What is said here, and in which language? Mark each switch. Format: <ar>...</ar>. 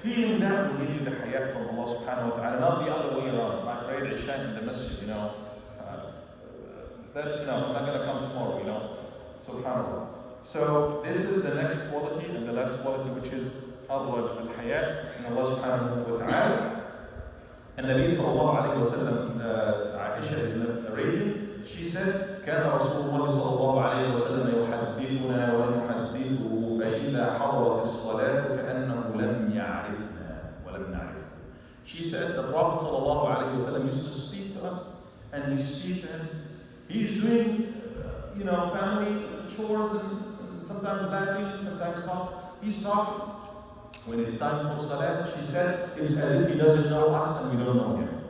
<en>Feeling that will give you the haya from Allah subhanahu wa ta'ala, not the other way around. I prayed Isha in the masjid, that's enough. I'm not going to come tomorrow, Subhanallah. So this is the next quality and the last quality, which is al-raj al-haya in Allah subhanahu wa ta'ala. And Nabi sallallahu alayhi wa sallam, Aisha is narrating, she said,</en> <ar>كان رسول الله صلى الله عليه وسلم يحدثنا ونحدثه فإذا حضرت الصلاة كأنه لم يعرفنا ولم نعرفه.</ar> <en>She said the Prophet</en> <ar>صلى الله عليه وسلم</ar> <en>used to speak to us, and we speak to him. He's doing, family chores and sometimes laughing, sometimes talking. He's talking. When it's time for salah, she said, it's as if he doesn't know us and we don't know him.</en>